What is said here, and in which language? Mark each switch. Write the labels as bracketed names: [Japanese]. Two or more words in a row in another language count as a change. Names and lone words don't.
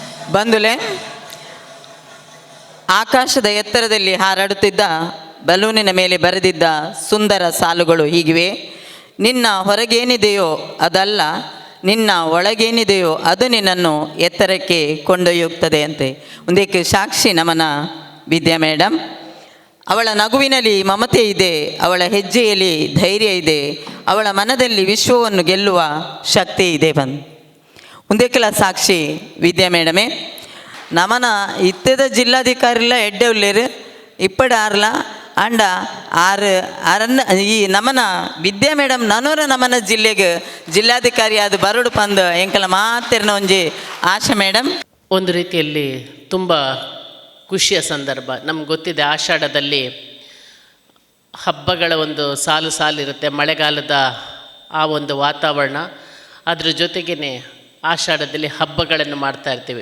[Kannada] ಬಂಧುಲೆ, ಆಕಾಶದ ಎತ್ತರದಲ್ಲಿ ಹಾರಾಡುತ್ತಿದ್ದ ಬಲೂನಿನ ಮೇಲೆ ಬರೆದಿದ್ದ ಸುಂದರ ಸಾಲುಗಳು ಹೀಗಿವೆ: ನಿನ್ನ ಹೊರಗೇನಿದೆಯೋ ಅದಲ್ಲ, ನಿನ್ನ ಒಳಗೇನಿದೆಯೋ ಅದು ನಿನ್ನನ್ನು ಎತ್ತರಕ್ಕೆ ಕೊಂಡೊಯ್ಯುತ್ತದೆ ಅಂತೆ. ಒಂದಕ್ಕೆ ಸಾಕ್ಷಿ ನಮನ ವಿದ್ಯಾ ಮೇಡಮ್. ಅವಳ ನಗುವಿನಲ್ಲಿ ಮಮತೆ ಇದೆ, ಅವಳ ಹೆಜ್ಜೆಯಲ್ಲಿ ಧೈರ್ಯ ಇದೆ, ಅವಳ ಮನದಲ್ಲಿ ವಿಶ್ವವನ್ನು ಗೆಲ್ಲುವ ಶಕ್ತಿ ಇದೆ. ಒಂದಕ್ಕೆಲ್ಲ ಸಾಕ್ಷಿ ವಿದ್ಯಾ ಮೇಡಮೇ. [Tulu] ನಮನ ಇತ್ತದ ಜಿಲ್ಲಾಧಿಕಾರಿಲ ಎಡ್ಡೆ ಉಳ್ಳೇರು ಇಪ್ಪಡು ಆರ್ಲ ಅಂಡ ಈ ನಮನ ವಿದ್ಯಾ ಮೇಡಮ್ ನನೂರ ನಮನ ಜಿಲ್ಲೆಗೆ ಜಿಲ್ಲಾಧಿಕಾರಿ ಅದು ಬರೋಡು ಪಂದು ಎಂಕಲ ಮಾತಿರ್ನ ಒಂಜಿ ಆಶಾ ಮೇಡಮ್. [Kannada] ಒಂದು ರೀತಿಯಲ್ಲಿ ತುಂಬ ಖುಷಿಯ ಸಂದರ್ಭ. ನಮ್ಗೆ ಗೊತ್ತಿದೆ, ಆಷಾಢದಲ್ಲಿ ಹಬ್ಬಗಳ ಒಂದು ಸಾಲಿರುತ್ತೆ, ಮಳೆಗಾಲದ ಆ ಒಂದು ವಾತಾವರಣ. ಅದ್ರ ಜೊತೆಗೇ ಆಷಾಢದಲ್ಲಿ ಹಬ್ಬಗಳನ್ನು ಮಾಡ್ತಾ ಇರ್ತೀವಿ.